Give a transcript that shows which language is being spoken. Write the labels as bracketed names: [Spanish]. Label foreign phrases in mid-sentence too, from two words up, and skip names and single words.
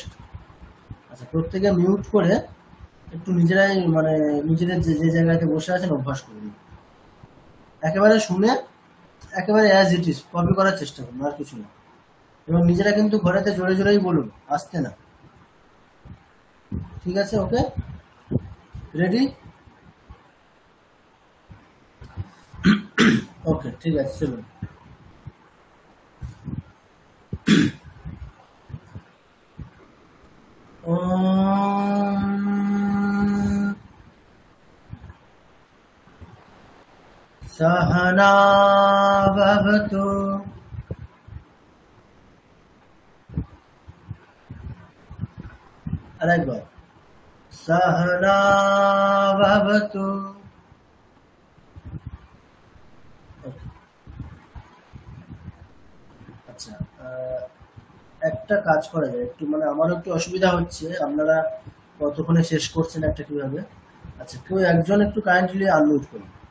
[Bangla] আচ্ছা প্রত্যেকে মিউট করে একটু নিজেরাই মানে নিজেদের যে যে জায়গাতে বসে আছেন অভ্যাস করুন, একেবারে শুনে একেবারে [English] as it is [Bangla] কপি করার চেষ্টা করুন, আর কিছু না। এবং নিজেরা কিন্তু ঘরেতে জোরে জোরেই বলুন, আসতে না, ঠিক আছে? [English] OK ready? [Bangla] ওকে ঠিক আছে চলুন। [Sanskrit] सहना भवतु अरेकबार सहना भवतु। [Bangla] আচ্ছা একটা কাজ করা যায়, একটু মানে আমারও একটু অসুবিধা হচ্ছে, আপনারা কতক্ষণে শেষ করছেন একটা কিভাবে। আচ্ছা কেউ একজন একটু [English] kindly unmute [Bangla] করুন।